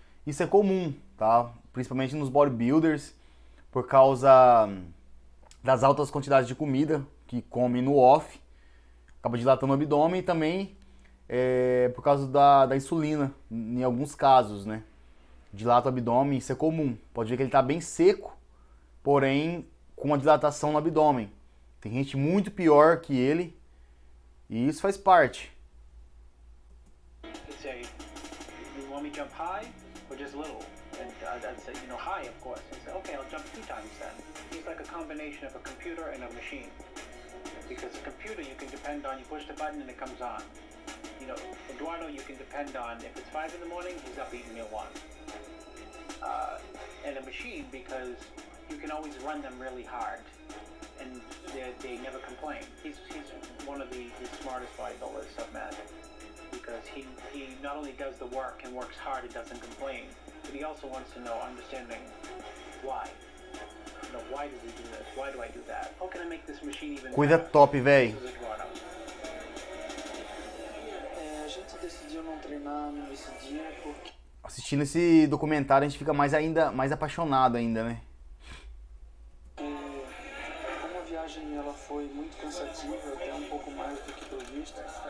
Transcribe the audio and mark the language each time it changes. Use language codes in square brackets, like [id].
[pt] Isso é comum, tá? Principalmente nos bodybuilders, por causa das altas quantidades de comida que comem no off, acaba dilatando o abdômen e também por causa da insulina, em alguns casos, né? Dilata o abdômen, isso é comum. Pode ver que ele tá bem seco, porém com uma dilatação no abdômen. Tem gente muito pior que ele e isso faz parte. [en] He'd say, you want me to jump high or just little? And I'd say, high, of course. He'd say, okay, I'll jump 2 times then. He's like a combination of a computer and a machine. Because a computer you can depend on, you push the button and it comes on. Eduardo you can depend on, if it's 5 in the morning, he's up eating meal 1. And a machine, because you can always run them really hard. And they never complain. He's one of the smartest bodybuilders I've met, because he not only does the work and works hard and doesn't complain, but he also wants to know, understanding why. Why do we do this? Why do I do that? How can I make this machine even [pt] Coisa [en] better? [pt] top, velho. A gente decidiu não treinar nesse dia porque Assistindo esse documentário a gente fica mais apaixonado ainda, né? como a viagem ela foi muito cansativa, até um pouco mais do que previsto.